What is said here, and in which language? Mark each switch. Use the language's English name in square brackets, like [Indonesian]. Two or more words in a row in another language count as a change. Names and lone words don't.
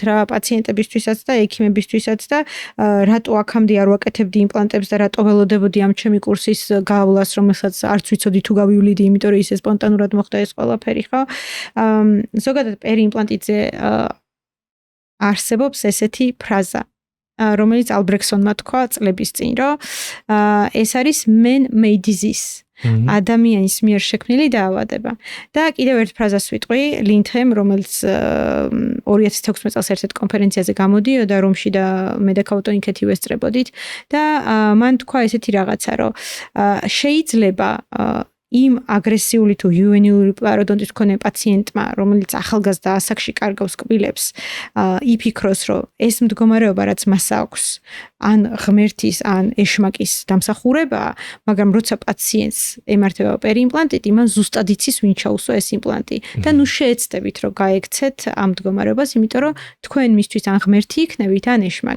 [Georgian] რა პაციენტებისთვისაც და ექიმებისთვისაც და რატო აქამდე არ ვაკეთებდი იმპლანტებს და რატო ველოდებოდი ამ ჩემი კურსის გავლას რომელსაც არც ვიცოდი თუ გავივლიდი იმიტომ რომ ისე სპონტანურად მოხდა ეს ყველაფერი ხო ზოგადად პერიიმპლანტიტზე არსებობს ესეთი ფრაზა რომელიც ალბრექსონმა თქვა წლების წინ, რომ ეს არის [English] man-made disease. [Georgian] ადამიანის მიერ შექმნილი დაავადება. და კიდევ ერთ ფრაზას ვიტყვი, ლინთემ, რომელიც 2016 წელს ერთ-ერთ კონფერენციაზე გამოდიოდა რომში და მე და ქაუტონიკეთი ვესწრებოდით და მან თქვა ესეთი რაღაცა, რომ შეიძლება იმ აგრესიული თუ იუვენილური პაროდონტის მქონე პაციენტმა, რომელიც ახალგაზრდა ასაკში კარგავს კბილებს, იფიქროს, რომ ეს მდგომარეობა, რაც მას აქვს, ან ღმერთის, ან ეშმაკის დამსახურებაა, მაგრამ როცა პაციენტს ემართება პერიიმპლანტიტი, მან ზუსტად იცის ვინ ჩაუსვა ეს იმპლანტი და ნუ შეეცდებით, რომ გაექცეთ ამ მდგომარეობას, იმიტომ რომ თქვენ მისთვის ან ღმერთი იქნებით, ან ეშმაკი.